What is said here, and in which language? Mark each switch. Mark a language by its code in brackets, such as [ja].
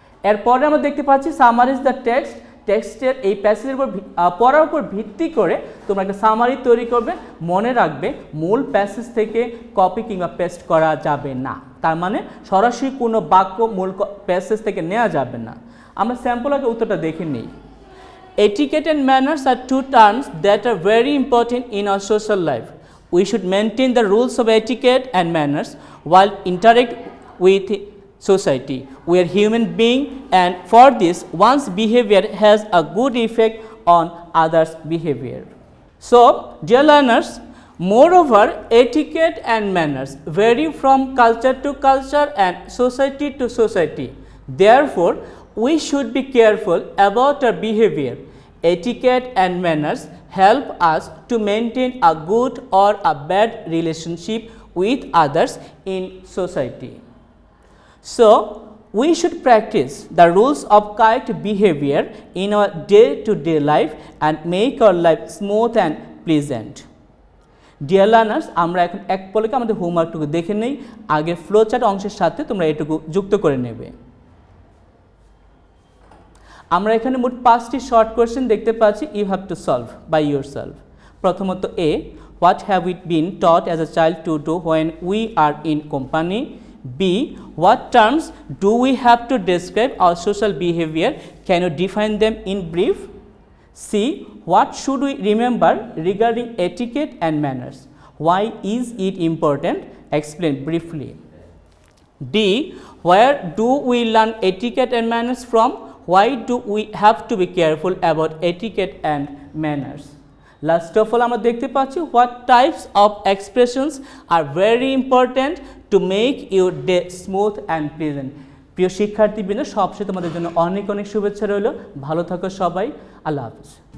[bn] এরপরে আমরা দেখতে পাচ্ছি সামারিজ দ্য টেক্সট, টেক্সটের এই প্যাসেজের উপর পড়ার উপর ভিত্তি করে তোমরা একটা সামারি তৈরি করবে। মনে রাখবে মূল প্যাসেজ থেকে কপি কিংবা পেস্ট করা যাবে না, তার মানে সরাসরি কোনো বাক্য মূল প্যাসেজ থেকে নেওয়া যাবে না। আমরা স্যাম্পল আগে উত্তরটা দেখে নিই। [en] Etiquette and manners are two terms that are very important in our social life. We should maintain the rules of etiquette and manners while interact with society. We are human beings, and for this one's behavior has a good effect on others' behavior. So, dear learners, moreover, etiquette and manners vary from culture to culture and society to society. Therefore, we should be careful about our behavior. Etiquette and manners help us to maintain a good or a bad relationship with others in society. So, we should practice the rules of correct behavior in our day-to-day life and make our life smooth and pleasant. Dear learners, [bn] আমরা এখন এক পলকে আমাদের হোমওয়ার্কটুকু দেখে নেই। আগে flowchart অংশের সাথে তোমরা এটুকু যুক্ত করে নেবে। আমরা এখানে মোট 5টি শর্ট কোয়েশ্চেন দেখতে পাচ্ছি, [en] You have to solve by yourself. প্রথমত A, what have we been taught as a child to do when we are in company. B, what terms do we have to describe our social behaviour, can you define them in brief. C, what should we remember regarding etiquette and manners, why is it important, explain briefly. D, where do we learn etiquette and manners from, why do we have to be careful about etiquette and manners. Last of all, [bn] আমরা দেখতে পাচ্ছি [en] what types of expressions are very important to make your day smooth and pleasant. [bn] প্রিয় শিক্ষার্থীবৃন্দ, সবশেষে তোমাদের জন্য অনেক অনেক শুভেচ্ছা রইল। ভালো থাকো সবাই, আল্লাহ হাফেজ।